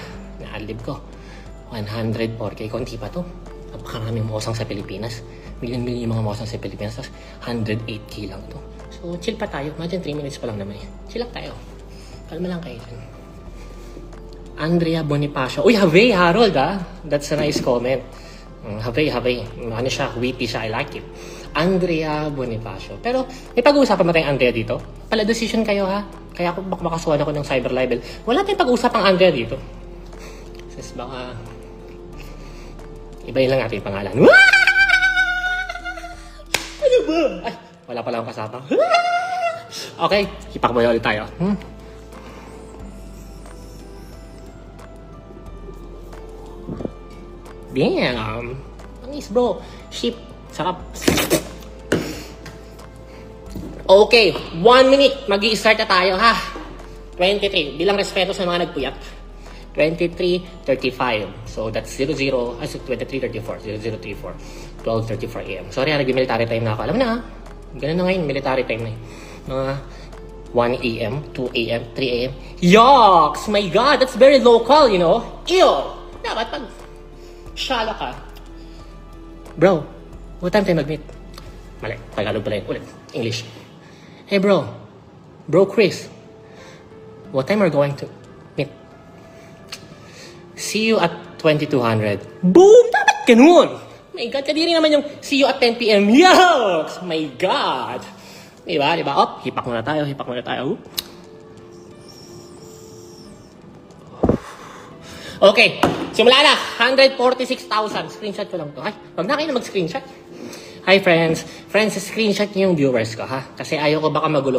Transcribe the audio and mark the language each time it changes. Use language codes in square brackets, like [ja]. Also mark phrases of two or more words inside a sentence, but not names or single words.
[tl] Ina-adlib ko. 104K, konti pa to. Napakaraming mosang sa Pilipinas. Million-million yung mga mosang sa Pilipinas. Tapos 108K lang to. So, chill pa tayo. Imagine 3 minutes pa lang naman. Chill lang tayo. Kalma lang kayo dyan. Andrea Bonifacio. Uy, [en] have Harold, ha? That's a nice comment. Have. [tl] Ano siya, witty siya. [en] I like it. [tl] Andrea Bonifacio. Pero, may pag-uusapan ba tayong Andrea dito? Pala decision kayo, ha? Kaya ako makasuhan ako ng [en] cyber libel. [tl] Wala tayong pag-uusapang Andrea dito. Sis, baka... Ibayin lang natin yung pangalan. Ano ba? Ay, wala pala akong kasama. Okay, hipak mo ulit tayo. Damn. Panis bro. Ship. Sarap. Okay, 1 minute. Mag-i-start na tayo ha. 23. Bilang respeto sa mga nagpuyat. 23:35. [en] So that's 23:34. 00:34. 12:34 AM. [tl] Sorry, nag- [en] military time [tl] na ako. Alam mo na ha. Ganun na ngayon, [en] military time [tl] na eh. Mga 1 AM, 2 AM, 3 AM. Yucks! [en] My God, that's very local, you know? [tl] Ew! Dapat pag shala ka. Bro, [en] what time [tl] tayo mag-meet? Mali, Tagalog pala yun. Ulit, English. [en] Hey bro, Bro Chris, what time are we going to meet? See you at 2200. Boom! [tl] Dapat ganun! [en] My God, [tl] kadiri naman yung [en] see you at 10 PM. [tl] Yucks! [en] My God! [tl] Diba? Oh, hipak muna tayo. Okay, simula na. 146,000. Screenshot ko lang to. Ay, wag na kayo na mag-screenshot. [en] Hi friends. [tl] Friends, screenshot niyo yung viewers ko ha. Kasi ayaw ko baka magulo.